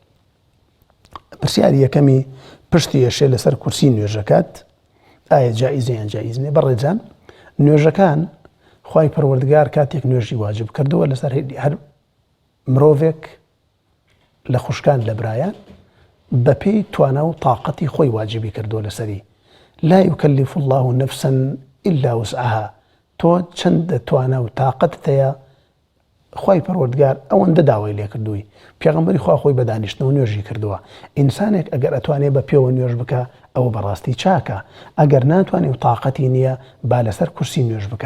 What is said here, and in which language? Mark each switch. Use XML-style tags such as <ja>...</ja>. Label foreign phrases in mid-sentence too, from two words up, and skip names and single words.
<ckb>پرسیاری یەکەمی پشتی یەشێ لەسەر کورسی نوێژەکەت ئایا جائیزە یان جائیز نییە؟ بەڕێزان، نوێژەکان خوای پەروەردگار کاتێک نوێژی واجب کردووە لەسەر هەر مرۆڤێک لە خوشکان لە برایان بەپێی توانا و تااقەتی خۆی واجبی کردووە لەسەری.</ckb> <ar>لا يكلف الله نفسا إلا وسعها.</ar> <ckb>تۆ چەندە توانا و تااقەتت هەیە، خوای پەروەردگار ئەوەندە داوای لێ کردووی. پێغەمبەری خوا خۆی بە دانیشتنەوە نوێژی کردووە. ئینسانێک ئەگەر ئەتوانێت بە پێوە نوێژ بکە، ئەوە بەڕاستی چاکە. ئەگەر ناتوانێت و تااقەتی نییە، با لەسەر کورسی نوێژ بکە.</ckb>